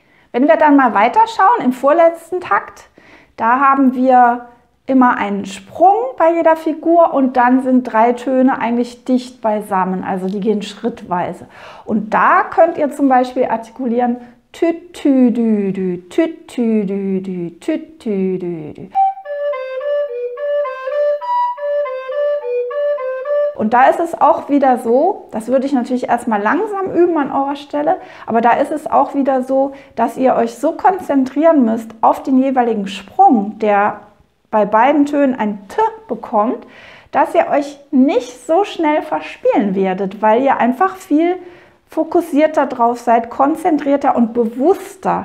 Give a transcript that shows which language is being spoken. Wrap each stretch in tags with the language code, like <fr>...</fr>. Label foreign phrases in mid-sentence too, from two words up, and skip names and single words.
<de>Wenn wir dann mal weiterschauen, im vorletzten Takt, da haben wir immer einen Sprung bei jeder Figur und dann sind 3 Töne eigentlich dicht beisammen, also die gehen schrittweise. Und da könnt ihr zum Beispiel artikulieren tüt tü dü dü, tüt tü dü dü, tüt tü dü dü. Und da ist es auch wieder so, das würde ich natürlich erstmal langsam üben an eurer Stelle, aber da ist es auch wieder so, dass ihr euch so konzentrieren müsst auf den jeweiligen Sprung, der bei beiden Tönen ein T bekommt, dass ihr euch nicht so schnell verspielen werdet, weil ihr einfach viel fokussierter drauf seid, konzentrierter und bewusster.</de>